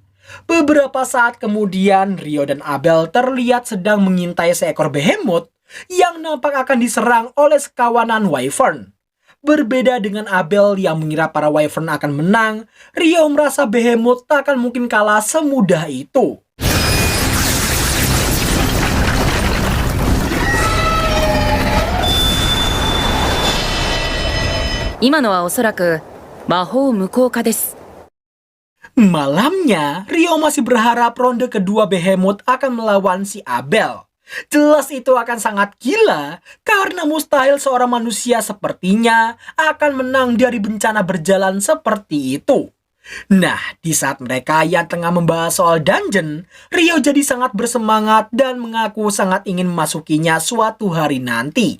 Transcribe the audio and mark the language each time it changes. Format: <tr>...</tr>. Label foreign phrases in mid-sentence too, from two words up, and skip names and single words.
<id>Beberapa saat kemudian, Rio dan Abel terlihat sedang mengintai seekor behemoth yang nampak akan diserang oleh sekawanan Wyvern. Berbeda dengan Abel yang mengira para Wyvern akan menang, Rio merasa behemoth tak akan mungkin kalah semudah itu.</id> <ja>今のはおそらく魔法無効化です。</ja> <id>Malamnya, Rio masih berharap ronde kedua Behemoth akan melawan si Abel. Jelas itu akan sangat gila, karena mustahil seorang manusia sepertinya akan menang dari bencana berjalan seperti itu. Nah, di saat mereka yang tengah membahas soal dungeon, Rio jadi sangat bersemangat dan mengaku sangat ingin memasukinya suatu hari nanti.</id>